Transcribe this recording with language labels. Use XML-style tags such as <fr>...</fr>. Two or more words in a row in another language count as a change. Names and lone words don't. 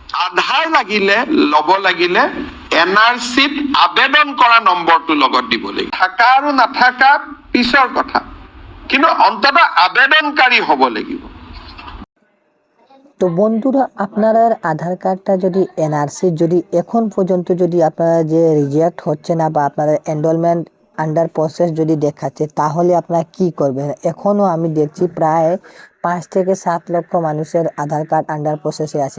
<as>আধাৰ লাগিলে লব লাগিলে এনআৰচিত আবেদন কৰা নম্বৰটো লগত দিব লাগিব। থাকা আৰু নাথাকা পিছৰ কথা, কিন্তু অন্তত আবেদনকারী হব লাগিব।</as> <bn>তো বন্ধুরা, আপনার আধার কার্ডটা যদি এনআরসি যদি এখন পর্যন্ত যদি আপনারা যে রিজেক্ট হচ্ছে না বা আপনাদের</bn> <en>enrollment under process</en> <bn>যদি দেখাচ্ছে, তাহলে আপনারা কি করবেন? এখনও আমি দেখছি প্রায় 5 থেকে 7 লক্ষ মানুষের আধার কার্ড</bn> <en>under process</en> <bn>আছে।</bn>